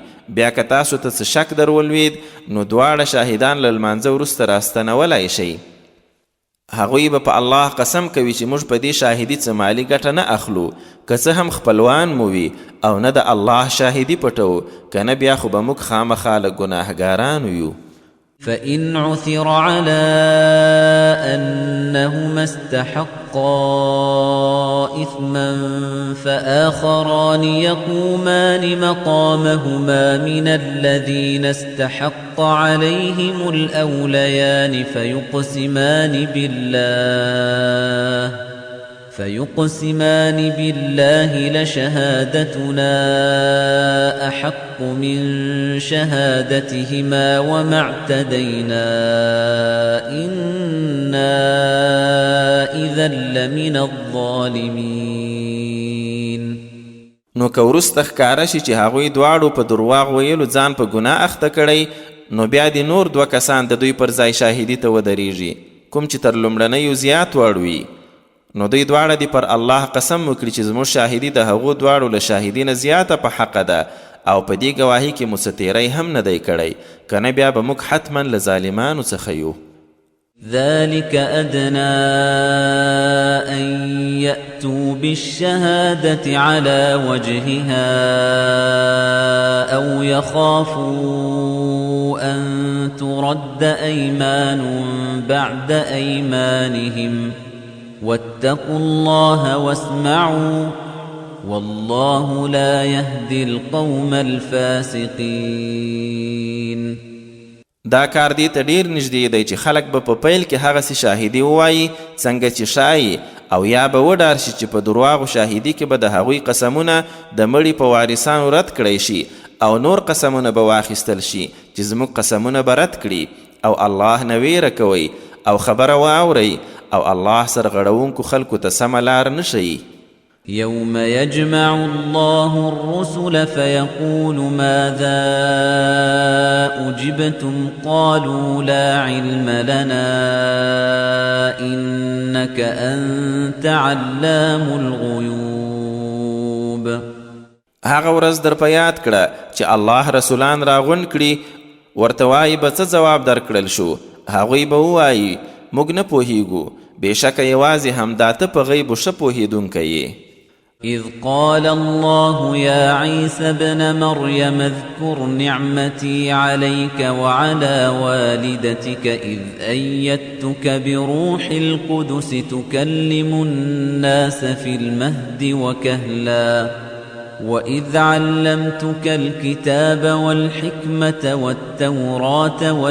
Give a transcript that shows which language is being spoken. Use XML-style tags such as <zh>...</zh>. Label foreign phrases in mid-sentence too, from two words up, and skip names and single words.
<ps>بیا که تاسو ته څه شک در ولوید، نو 2 شاهدان له لمانځه وروسته راستنولی شئ. هغوی به په الله قسم کوي چې موږ په دې شاهدي څه مالي ګټه نه اخلو، که څه هم خپلوان مو وي او نه د الله شاهدي پټو، که نه بیا خو به موږ خامخا له ګناهګارانو یو.</ps> <ar>فإن عثر على أنهما استحقا إثما فآخران يقومان مقامهما من الذين استحق عليهم الأوليان فيقسمان بالله لشهادتنا أحق من شهادتهما وما اعتدينا إنا إذا لمن الظالمين.</ar> <ps>نو که وروسته ښکاره شي چې هغوی دواړو په درواغ ویلو ځان په ګناه اخته کړی، نو بیا د نور 2 کسان د دوی پر ځای شاهدي ته ودرېږي، کوم چې تر لومړنیو زیات وړ وي. نو دوی دواړه دي پر الله قسم وکړي چې زموږ شاهدي د هغو دواړو له شاهدي نه زیاته په حقه ده، او په دې ګواهي کې مو څه تیری هم نه دی کړی، که نه بیا به موږ حتما له ظالمانو څخه یو.</ps> <ar>ذلك أدنى أن يأتوا بالشهادة على وجهها أو يخافوا أن ترد أيمان بعد أيمانهم واتقوا الله واسمعوا والله لا يهدي القوم الفاسقين.</ar> <ps>دا کار دې ته ډیر نږدې دی چې خلک به په پیل کې هغسې شاهدي ووایي څنګه چې شایي، او یا به وډار شي چې په درواغو شاهدي کې به د هغوی قسمونه د مړي په وارثانو رد کړی شي، او نور قسمونه به واخیستل شي چې زموږ قسمونه به رد کړي. او الله نه ویره کوئ او خبره واورئ، او الله سرغړونکو خلکو ته سمه لار نه ښیي.</ps> <ar>يوم يجمع الله الرسل فيقول ماذا أجبتم قالوا لا علم لنا إنك أنت علام الغيوب.</ar> <ps>هغه ورځ در په یاد کړه چې الله رسولان راغونډ کړي، ورته وایي به څه ځواب درکړل شو؟ هغوی به ووایي موږ نه پوهیږو، بېشکه یوازې همدا ته په غیبو ښه پوهېدونکی یې.</ps> <ar>إذ قال الله يا عيسى ابن مريم اذكر نعمتي عليك وعلى والدتك إذ أيدتك بروح القدس تكلم الناس في المهد وكهلا وإذ علمتك الكتاب والحكمة والتوراة</ar>